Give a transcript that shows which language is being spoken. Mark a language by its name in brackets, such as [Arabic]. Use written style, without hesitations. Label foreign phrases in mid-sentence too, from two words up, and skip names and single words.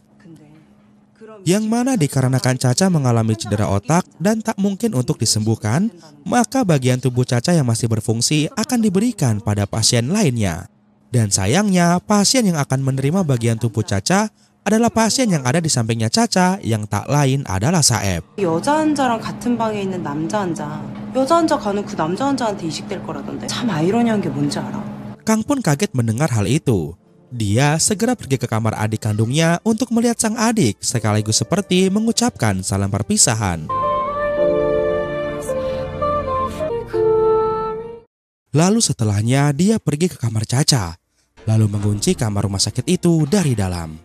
[Indonesian] Yang mana dikarenakan Caca mengalami cedera otak dan tak mungkin untuk disembuhkan, maka bagian tubuh Caca yang masih berfungsi akan diberikan pada pasien lainnya. Dan sayangnya, pasien yang akan menerima bagian tubuh Caca adalah pasien yang ada di sampingnya Caca yang tak lain adalah Saeb. [Korean] 여자 환자랑 같은 방에 있는 남자 환자. 여자 환자 가는 그 남자 환자한테 이식될 거라던데. 참 아이러니한 게 뭔지 알아? [Indonesian] Kang pun kaget mendengar hal itu. Dia segera pergi ke kamar adik kandungnya untuk melihat sang adik sekaligus seperti mengucapkan salam perpisahan. Lalu setelahnya dia pergi ke kamar Caca, lalu mengunci kamar rumah sakit itu dari dalam.